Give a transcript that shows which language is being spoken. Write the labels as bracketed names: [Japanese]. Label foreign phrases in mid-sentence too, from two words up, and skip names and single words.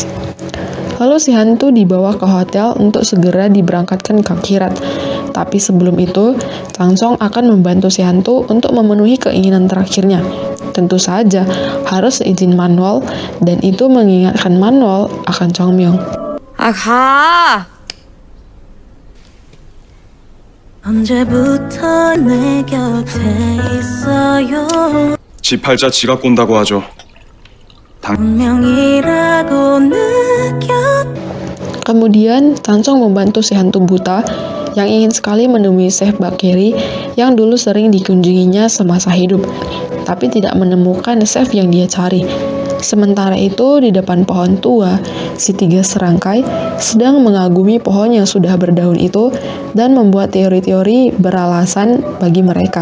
[Indonesian] Lalu si hantu dibawa ke hotel untuk segera diberangkatkan ke akhirat. Tapi sebelum itu, Chansung akan membantu si hantu untuk memenuhi keinginan terakhirnya. Tentu saja harus seizin Manuel, dan itu mengingatkan Manuel akan Chongmyong. [Korean] 아, 가! 언제부터 내 곁에 있어요. 지 팔자 지가 꼰다고 하죠. 운명이라고 느껴. [Indonesian] Kemudian, Chansung membantu si hantu buta yang ingin sekali menemui Chef Bakeri yang dulu sering dikunjunginya semasa hidup, tapi tidak menemukan chef yang dia cari. Sementara itu, di depan pohon tua, si tiga serangkai sedang mengagumi pohon yang sudah berdaun itu dan membuat teori-teori beralasan bagi mereka.